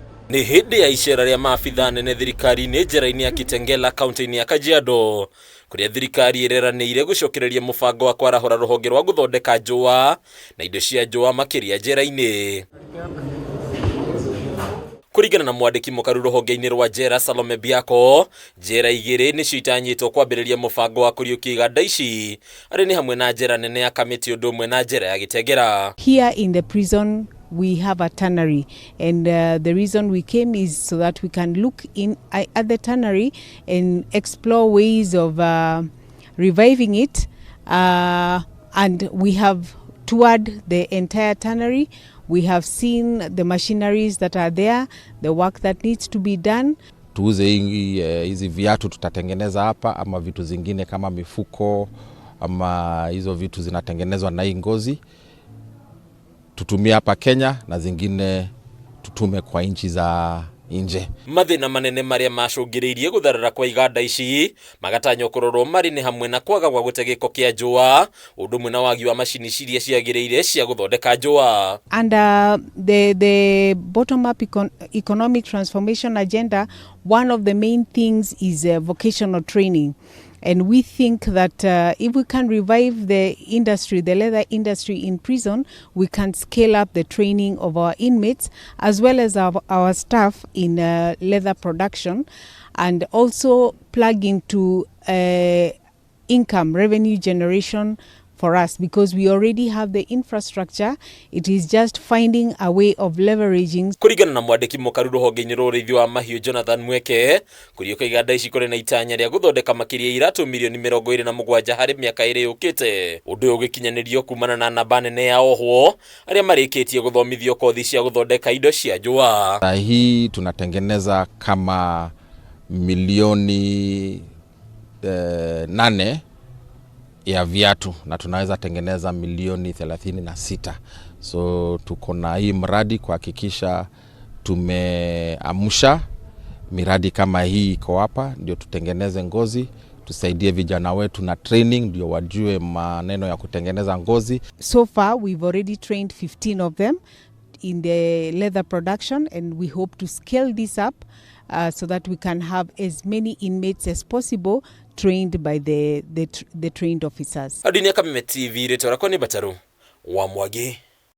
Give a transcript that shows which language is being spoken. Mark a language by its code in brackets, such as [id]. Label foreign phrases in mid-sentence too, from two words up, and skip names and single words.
[ki] Ni hindi ya icera ria maabitha nene thirikari-ini njera-ini ya KITENGELA kaunti-ini ya Kajiado kuria thirikari iriranĩire gucokereria mubango wa kwarahura ruhonge rwa guthondeka njũa na indo cia njũa makiria njera-ini. Kuringana na mwandiki mukaru ruhonge-ini rwa njera SALOME BEACCO, njera igiri nicio itanyitwo kwambĩrĩria mubango wa kuriukia iganda ici ari ni hamwe na njera nene ya KAMITI ũndũ ũmwe na njera ya KITENGELA. [en] Here in the prison we have a tannery, and the reason we came is so that we can look in at the tannery and explore ways of reviving it, and we have toured the entire tannery. We have seen the machineries that are there, the work that needs to be done. [sw] Tuuze hizi viatu tutatengeneza hapa, ama vitu zingine kama mifuko, ama hizo vitu zinatengenezwa na hii ngozi tutumia hapa Kenya na zingine tutume kwa nchi za nje. [ki] Mathina manene maria macungiriirie gutharara kwa iganda ici magatanyo kurorwo mari ni hamwe na kwaga gwa gute giko kia njũa undu mwe na wagi wa macini ciria ciagiriire cia guthondeka njũa. [en] And the bottom up economic transformation agenda, one of the main things is vocational training. And we think that if we can revive the industry, the leather industry in prison, we can scale up the training of our inmates as well as our staff in leather production, and also plug into income, revenue generation for us, because we already have the infrastructure. It is just finding a way of leveraging. [ki] Kuringana na mwandiki mukaru ruhonge-ini rwa ũrĩithia wa mahiũ Jonathan Mweke, kuriukia iganda ici kũrĩ na itanya rĩa guthondeka makiria iratu milioni 27 harĩ mĩaka ĩrĩ yũkĩte. Ũndũ ũyũ ũgĩkinyanĩrio kumana na namba nene ya ohwo arĩa marĩkĩtie gũthomithio kothi cia guthondeka indo cia njũa. [sw] Hii tunatengeneza kama milioni 8 ya viatu na tunaweza tengeneza milioni 36. So tuko na hii mradi kuhakikisha tumeamsha miradi kama hii iko hapa, ndio tutengeneze ngozi, tusaidie vijana wetu na training ndio wajue maneno ya kutengeneza ngozi. [en] So far we've already trained 15 of them in the leather production, and we hope to scale this up so that we can have as many inmates as possible trained by the trained officers. [ki] Adini ya KAMITI TV retora kwa ni Bataru wa Mwagi.